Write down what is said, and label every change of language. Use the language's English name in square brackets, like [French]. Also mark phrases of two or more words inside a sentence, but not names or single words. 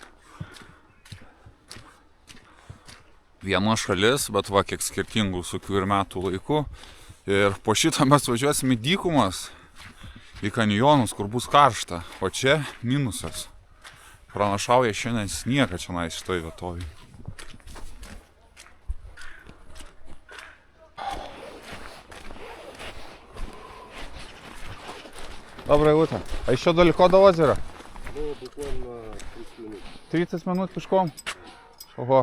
[Lithuanian] Viena šalis, bet va, kiek skirtingų visokių ir metų laikų. Ir po šitą mes važiuosim į dykumas, į kanjonus, kur bus karšta. O čia minusas. Pranašauja šiandien sniegą čia šitoj vietovėj. [Russian] Доброе утро. А еще далеко до озера? Ну, буквально 30 минут. 30 минут пешком? Ого.